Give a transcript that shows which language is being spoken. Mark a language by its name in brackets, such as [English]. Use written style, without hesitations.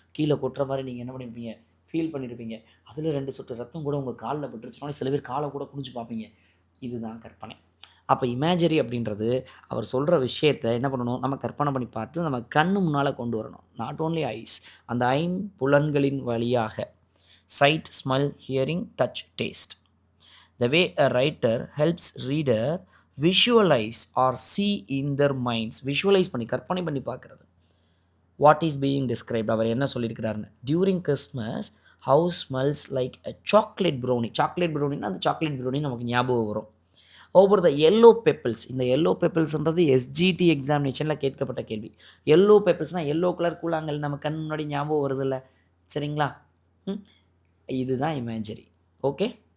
[Tamil] கீழே கொட்டுற மாதிரி நீங்கள் என்ன பண்ணியிருப்பீங்க, ஃபீல் பண்ணியிருப்பீங்க. அதில் 2 சொட்டு ரத்தம் கூட உங்கள் காலில் பட்டுருச்சுனாலும் சில பேர் காலை கூட குனிஞ்சு பார்ப்பீங்க. இதுதான் கற்பனை. அப்போ இமேஜரி அப்படின்றது அவர் சொல்கிற விஷயத்தை என்ன பண்ணணும், நம்ம கற்பனை பண்ணி பார்த்து நம்ம கண்ணு முன்னால் கொண்டு வரணும். [English] not only eyes, [Tamil] அந்த ஐம்புலன்களின் வழியாக [English] sight, smell, hearing, touch, taste. The way a writer helps reader visualize or see in their minds. [Tamil] Visualize பண்ணி கற்பனை பண்ணி பார்க்குறது. [English] What is being described? [Tamil] அவர் என்ன சொல்லியிருக்கிறாருன்னு. [English] During Christmas, house smells like a chocolate brownie. [Tamil] Chocolate brownieனா அந்த chocolate brownie நமக்கு ஞாபகம் வரும். [English] Over the yellow pebbles. [Tamil] இந்த எல்லோ பெப்பிள்ஸ்ன்றது எஸ்ஜிடி எக்ஸாமினேஷனில் கேட்கப்பட்ட கேள்வி. எல்லோ பெப்பிள்ஸ்னால் எல்லோ கலர் கூழாங்கல் நம்ம கண் முன்னாடி ஞாபகம் வருதில்ல? சரிங்களா? இதுதான் இமேஜரி. ஓகே.